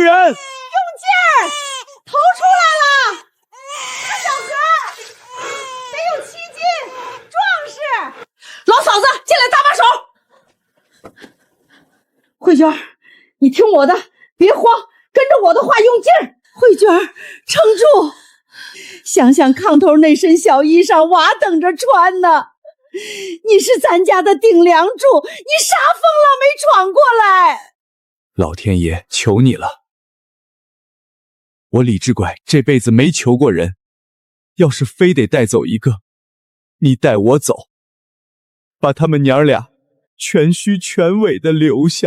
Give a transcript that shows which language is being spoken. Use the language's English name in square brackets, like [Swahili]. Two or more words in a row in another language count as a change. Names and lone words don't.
[Chinese] 用勁兒，頭出來了！大小河，得有7斤，壯士。老嫂子，進來搭把手。慧娟，你聽我的，別慌，跟着我的話，用勁兒。慧娟，撐住！想想炕頭那身小衣裳，娃等着穿呢。你是咱家的頂梁柱，你啥風浪沒闖過來？老天爺，求你了！我李志拐這輩子沒求過人，要是非得帶走一個，你帶我走，把他們娘倆全虛全尾的留下。